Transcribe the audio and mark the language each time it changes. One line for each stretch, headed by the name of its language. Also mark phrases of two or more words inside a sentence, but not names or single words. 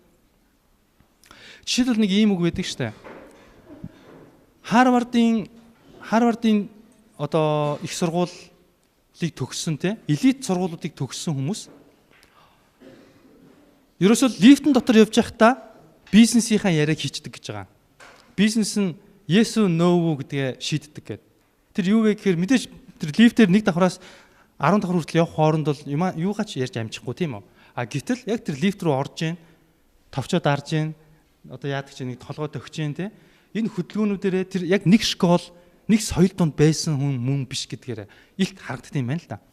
Mongolian: Жишээлбэл нэг ийм үг байдаг штэ. Харвардын одоо их сургуулийг төгссөн те элит сургуулиудыг төгссөн хүмүүс ерөөсөө лифтэн дотор явж байхдаа бизнесийнхаа яриаг хийчдэг гэж байгаа. Бизнес нь
English: yes or no
Mongolian: гэдгээ шийддэг гэдэг. Тэр юу вэ гэхээр мэдээж тэр лифтээр нэг давхраас 10 давхар хүртэл явах хооронд бол юугаач ярьж амжихгүй тийм үү? А гэтэл яг тэр лифт рүү орж ийн, товчоо дарж ийн, одоо яадаг чи нэг толгой төгч ийн те. Энэ хөдөлгөөнүүдээрээ тэр яг нэг школ, нэг соёл донд байсан хүн мөн биш гэдгээр илт харагддаг юм байна л да.